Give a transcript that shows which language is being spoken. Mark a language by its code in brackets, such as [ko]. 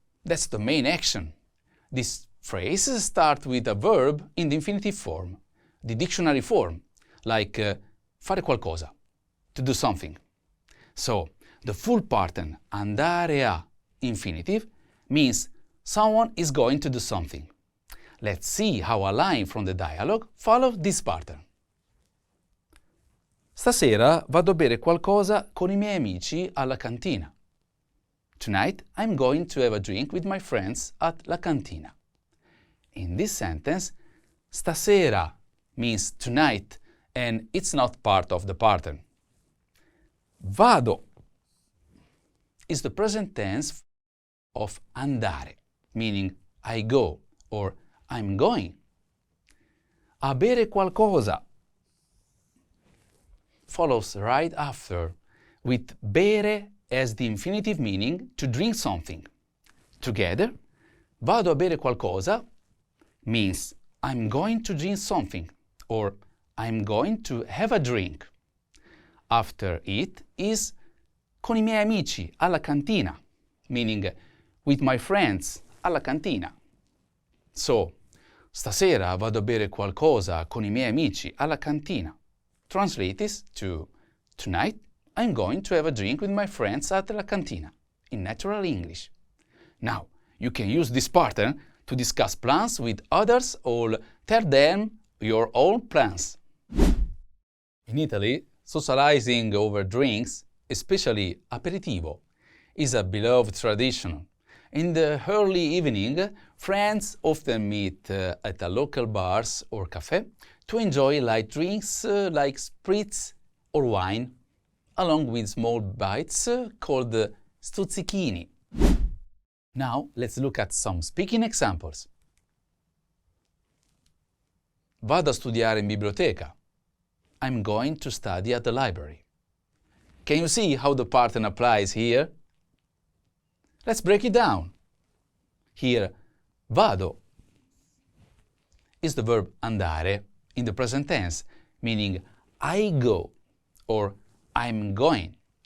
[en] That's the main action. This phrase starts with a verb in the infinitive form, the dictionary form, like fare qualcosa, to do something. So, the full pattern andare a infinitive means someone is going to do something. Let's see how a line from the dialogue follows this pattern. [it] Stasera vado a bere qualcosa con i miei amici alla cantina. [en] Tonight I'm going to have a drink with my friends at la cantina. In this sentence, stasera means tonight and it's not part of the pattern. Vado is the present tense of andare, meaning I go or I'm going. [it] A bere qualcosa [en] follows right after, with bere as the infinitive meaning to drink something. Together, [it] vado a bere qualcosa [en] means I'm going to drink something or I'm going to have a drink. After it is [it] con i miei amici alla cantina, [en] meaning with my friends alla cantina. [it] So, stasera vado a bere qualcosa con i miei amici alla cantina. [en] Translate this to tonight I'm going to have a drink with my friends at la cantina in natural English. Now, you can use this pattern to discuss plans with others or tell them your own plans. In Italy, socializing over drinks, especially aperitivo, is a beloved tradition. In the early evening, friends often meet at a local bars or cafe to enjoy light drinks like spritz or wine, along with small bites called stuzzichini. Now, let's look at some speaking examples. [it] Vado a studiare in biblioteca. [en] I'm going to study at the library. Can you see how the pattern applies here? Let's break it down. Here, vado is the verb andare in the present tense, meaning I go or I'm going.